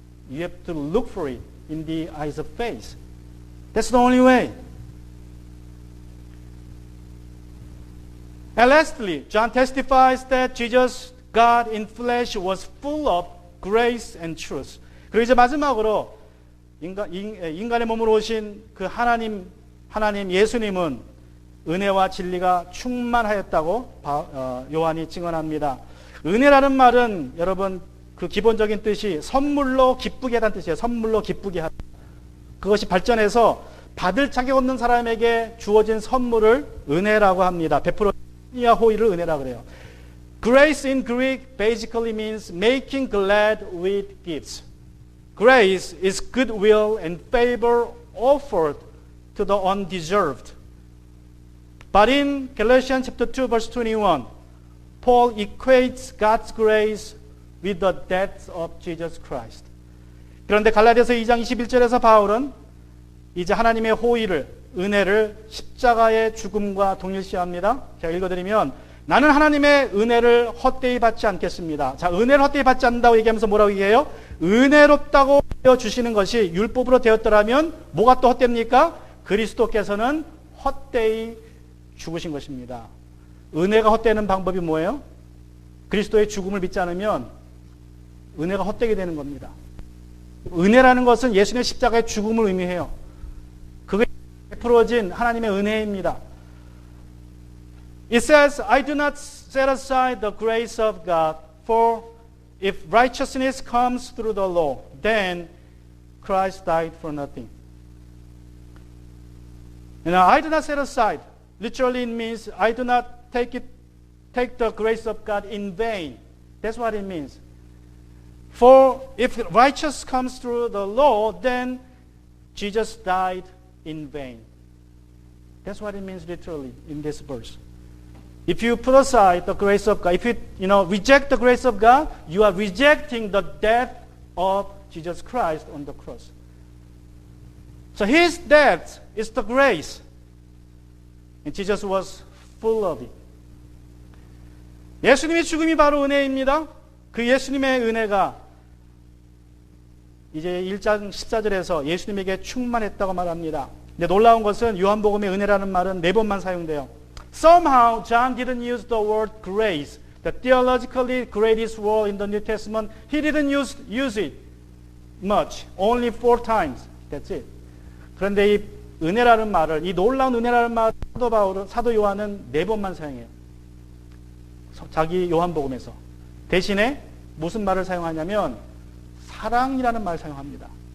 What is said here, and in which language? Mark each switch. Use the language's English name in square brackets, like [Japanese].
[English] You have to look for it in the eyes of faith. That's the only way. And lastly, John testifies that Jesus, God in flesh, was full of grace and truth. [Korean] 그리고 이제 마지막으로 인간의 몸으로 오신 그 하나님 예수님은 은혜와 진리가 충만하였다고 요한이 증언합니다. 은혜라는 말은 여러분 그 기본적인 뜻이 선물로 기쁘게 하다는 뜻이에요. 선물로 기쁘게 하다. 그것이 발전해서 받을 자격 없는 사람에게 주어진 선물을 은혜라고 합니다. 호의를 은혜라 그래요. [English] Grace in Greek basically means making glad with gifts. Grace is goodwill and favor offered to the undeserved. But in Galatians chapter 2 verse 21, Paul equates God's grace with the death of Jesus Christ. [Korean] 그런데 갈라디아서 2장 21절에서 바울은 이제 하나님의 호의를, 은혜를 십자가의 죽음과 동일시합니다. 제가 읽어드리면 나는 하나님의 은혜를 헛되이 받지 않겠습니다. 자, 은혜를 헛되이 받지 않는다고 얘기하면서 뭐라고 얘기해요? 은혜롭다고 되어주시는 것이 율법으로 되었더라면 뭐가 또 헛됩니까? 그리스도께서는 헛되이 죽으신 것입니다. 은혜가 헛되는 방법이 뭐예요? 그리스도의 죽음을 믿지 않으면 은혜가 헛되게 되는 겁니다. 은혜라는 것은 예수님의 십자가의 죽음을 의미해요. 그게 베풀어진 하나님의 은혜입니다. [English] It says, I do not set aside the grace of God, for if righteousness comes through the law, then Christ died for nothing. I do not set aside. Literally it means I do not take the grace of God in vain. That's what it means. For if righteousness comes through the law, then Jesus died in vain. That's what it means literally in this verse. If you put aside the grace of God, if you reject the grace of God, you are rejecting the death of Jesus Christ on the cross. So His death is the grace. And Jesus was full of it. [Korean] 예수님의 죽음이 바로 은혜입니다. 그 예수님의 은혜가 이제 1장 14절에서 예수님에게 충만했다고 말합니다. 근데 놀라운 것은 요한복음의 은혜라는 말은 4번만 사용돼요. [English] Somehow John didn't use the word grace, the theologically greatest word in the New Testament. He didn't use it much, only 4 times. That's it. [Korean] 그런데 이 은혜라는 말을, 이 놀라운 은혜라는 말을 사도 요한은 4번만 사용해요. 자기 요한복음에서. 대신에 무슨 말을 사용하냐면 사랑이라는 말을 사용합니다.